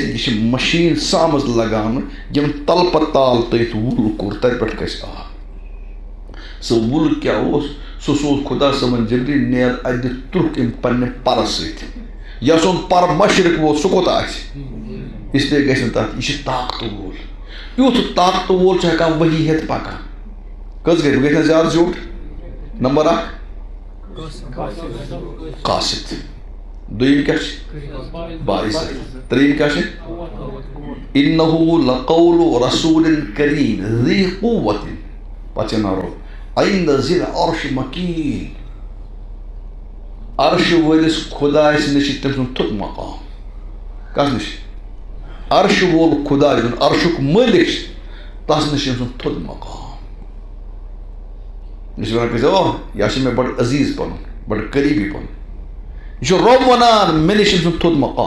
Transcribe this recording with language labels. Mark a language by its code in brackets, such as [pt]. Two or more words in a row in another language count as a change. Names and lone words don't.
[ks] یہِ چھِ مشیٖن سامٕژ لگاونہٕ یِم تلہٕ پتہٕ تال تٔتھۍ وُل کوٚر تتہِ پٮ۪ٹھ گژھِ آب سُہ وُل کیٛاہ اوس سُہ سوز خۄدا صٲبن جبریٖل نیر اَتہِ دِ ترٛکھ أمۍ پننہِ پرٕ سۭتۍ یۄس سُنٛد پر مشرق ووت سُہ کوٚت آسہِ اسلیے گژھِ نہٕ تتھ یہِ چھِ طاقتہٕ وول یُتھ طاقتہٕ وول چھُ ہٮ۪کان ؤحی ہٮ۪تھ پکان کٔژ گژھِ بہٕ گژھِ نہ زیادٕ زیوٗٹھ نمبر 1 قاصد دوٚیِم کیٛاہ چھِ باعثت ترٛیٚیِم کیٛاہ چھِ [ar] اِنَّهُ لَقَوْلُ رَسُولٍ كَرِيمٍ ذِي قُوَّةٍ [ks] پتہٕ چھِ ناو [ar] عِنْدَ ذِي الْعَرْشِ مَكِينٍ [ks] عرش وٲلِس خۄدایَس نِش چھِ تٔمۍ سُنٛد تھوٚد مقام. کَس نِش؟ عرش وول خۄدا یُس عرشُک مٲلِک چھِ تَس نِش چھِ أمۍ سُنٛد تھوٚد مقام. یہِ چھِ وَنان کٲنٛسہِ یہِ ہا چھِ مےٚ بَڑٕ عزیٖز پَنُن بَڑٕ قریٖبی پَنُن. یہِ چھُ رۄب وَنان مےٚ نِش چھِ أمۍ سُنٛد تھوٚد مقام.